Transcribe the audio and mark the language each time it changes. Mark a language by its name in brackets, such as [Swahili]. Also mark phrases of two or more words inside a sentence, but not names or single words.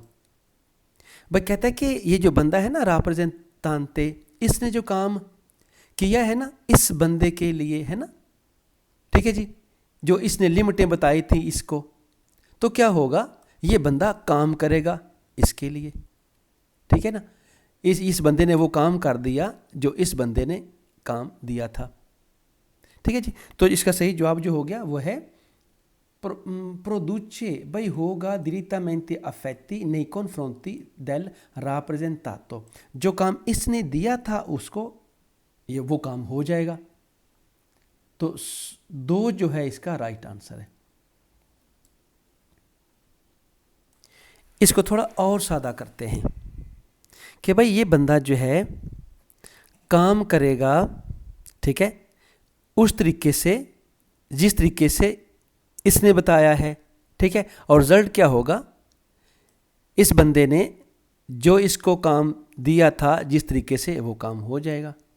[Urdu] بھائی کہتا ہے کہ یہ جو بندہ ہے نا راپریزینتانتے، اس نے جو کام کیا ہے نا اس بندے کے لیے، ہے نا، ٹھیک ہے جی، جو اس نے لمٹیں بتائی تھی اس کو، تو کیا ہوگا، یہ بندہ کام کرے گا اس کے لیے، ٹھیک ہے نا. اس بندے نے وہ کام کر دیا جو اس بندے نے کام دیا تھا، ٹھیک ہے جی. تو اس کا صحیح جواب جو ہو گیا وہ ہے produce، بھائی ہوگا [Italian] direttamente affetti nei confronti del rappresentato, [Urdu] جو کام اس نے دیا تھا اس کو، یہ وہ کام ہو جائے گا. تو 2 جو ہے اس کا رائٹ آنسر ہے. اس کو تھوڑا اور سادہ کرتے ہیں کہ بھائی یہ بندہ جو ہے کام کرے گا، ٹھیک ہے، اس طریقے سے جس طریقے سے اس نے بتایا ہے، ٹھیک ہے، اور رزلٹ کیا ہوگا، اس بندے نے جو اس کو کام دیا تھا جس طریقے سے وہ کام ہو جائے گا.